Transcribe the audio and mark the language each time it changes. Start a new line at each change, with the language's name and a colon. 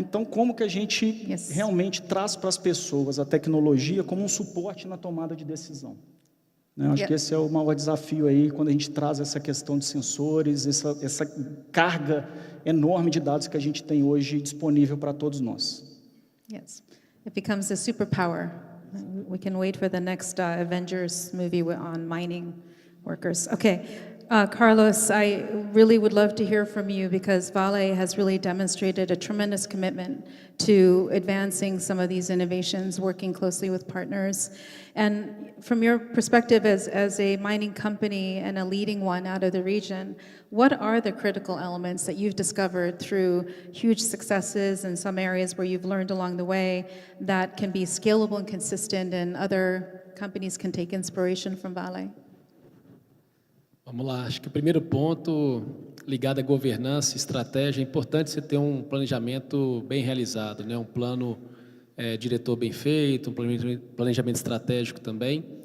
Portuguese: Então, como que a gente realmente traz para as pessoas a tecnologia como um suporte na tomada de decisão? Né? Acho que esse é o maior desafio aí, quando a gente traz essa questão de sensores, essa carga enorme de dados que a gente tem hoje disponível para todos nós.
English: Yes. It becomes a superpower. We can wait for the next Avengers movie on mining workers. Okay. Carlos, I really would love to hear from you, because Vale has really demonstrated a tremendous commitment to advancing some of these innovations, working closely with partners. And from your perspective as a mining company and a leading one out of the region, what are the critical elements that you've discovered through huge successes in some areas where you've learned along the way that can be scalable and consistent, and other companies can take inspiration from Vale?
Portuguese: Vamos lá, acho que o primeiro ponto ligado à governança e estratégia, é importante você ter um planejamento bem realizado, né? Um plano diretor bem feito, um planejamento estratégico também.